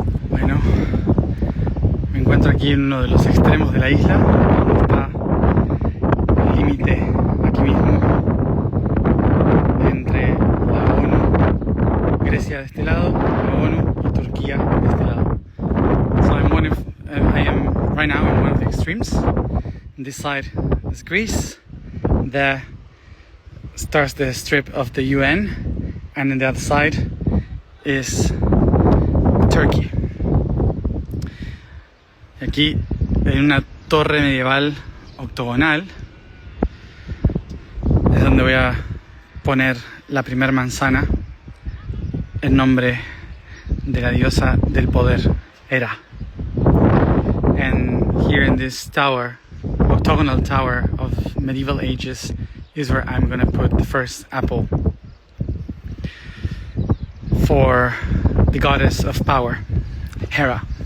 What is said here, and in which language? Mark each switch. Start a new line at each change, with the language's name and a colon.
Spanish: Bueno, me encuentro aquí en uno de los extremos de la isla, donde está el límite aquí mismo entre la ONU, Grecia de este lado, la ONU y Turquía de este lado.
English: So I am right now in one of the extremes. This side is Greece, there starts the strip of the UN, and on the other side is Turkey.
Spanish: Aquí en una torre medieval octogonal es donde voy a poner la primera manzana en nombre de la diosa del poder, Hera.
English: And here in this tower, octagonal tower of medieval ages, is where I'm gonna put the first apple for the goddess of power, Hera.